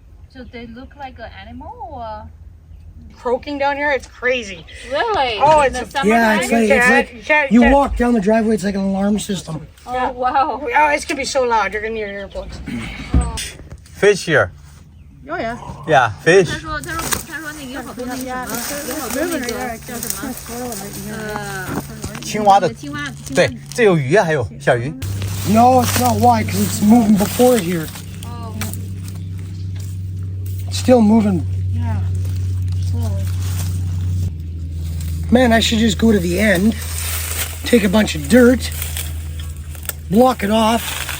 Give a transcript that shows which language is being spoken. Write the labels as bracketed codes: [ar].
[en] So they look like an animal or Croaking down here, it's crazy. really? Oh, in it's the a- summertime? Yeah, it's like you can't- walk down the driveway. It's like an alarm system. Oh wow. Oh, it's gonna be so loud. You're gonna need your earplugs. Fish here. Oh yeah. Yeah, fish. [zh] 他说那个有好多那个什么，有好多那个叫什么青蛙的，青蛙，对，这有鱼啊，还有小鱼。 [en] No, it's not. Why? Because it's moving before it here. Oh. It's still moving. Yeah. Slowly. Man, I should just go to the end, take a bunch of dirt, block it off,